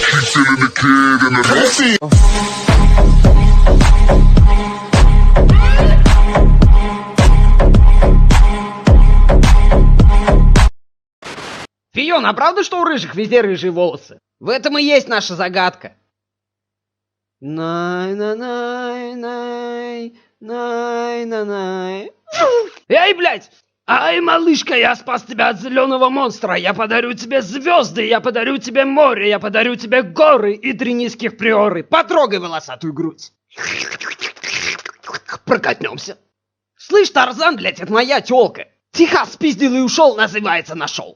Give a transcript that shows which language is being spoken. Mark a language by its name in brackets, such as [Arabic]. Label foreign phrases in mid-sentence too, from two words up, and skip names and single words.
[Russian] Фион, а правда, что у рыжих везде рыжие волосы? В этом и есть наша загадка. Най-най-най-най-най-най-най. Эй, блядь! Ай, малышка, я спас тебя от зеленого монстра. Я подарю тебе звезды, я подарю тебе море, я подарю тебе горы и 3 низких приоры. Потрогай волосатую грудь. Прокатнемся. Слышь, Тарзан, блядь, это моя тёлка. Техас спиздил и ушел, называется, нашел.